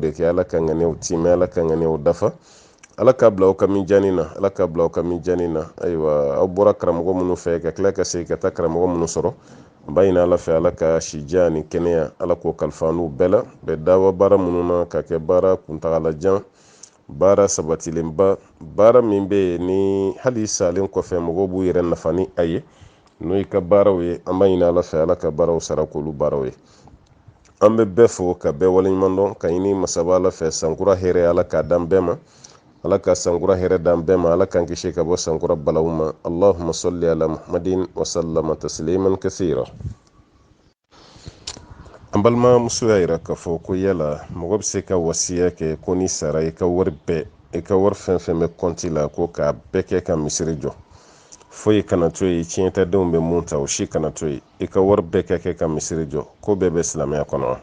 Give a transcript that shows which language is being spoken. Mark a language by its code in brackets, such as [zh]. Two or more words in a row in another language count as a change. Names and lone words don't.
[bm] de kɛ ala ka ŋaniyaw tiimɛ ala ka ŋaniyaw dafa ala ka bila aw ka mijanni na ala ka bila aw ka mijanni na ayiwa aw bɔra karamɔgɔ minnu fɛ ka tila ka segin ka taa karamɔgɔ minnu sɔrɔ an b'a ɲini ala fɛ ala ka sijan ni kɛnɛya ala k'o kalifa n'u bɛɛ la bɛ dawa baara minnu na ka kɛ baara kuntagalajan baara sabatilenba baara min bɛ yen ni hali salen kɔfɛ mɔgɔw b'u yɛrɛ nafa ni a ye n'o y'i ka baaraw ye an b'a ɲini ala fɛ ala ka baaraw sara k'olu baaraw ye. an bɛ bɛɛ fo ka bɛɛ waleɲuman dɔn ka ɲini masaba ala fɛ sankura hɛrɛ ala k'a dan bɛɛ ma ala ka sankura hɛrɛ dan bɛɛ ma ala k'an kisi ka bɔ sankura balaw ma [ar] اللهم صل على محمد وسلم تسليما كثيرا. [bm] an balimamuso y'a yira k'a fɔ ko yala mɔgɔ bɛ se ka wasiya kɛ ko ni sara i ka wari fɛn fɛn bɛ kɔnti la ko k'a bɛɛ kɛ ka misiri jɔ foyi kana to yen tiɲɛtadenw bɛ mun ta o si kana to yen i ka wari bɛɛ ka kɛ ka misiri jɔ ko bɛɛ bɛ silamɛya kɔnɔ wa.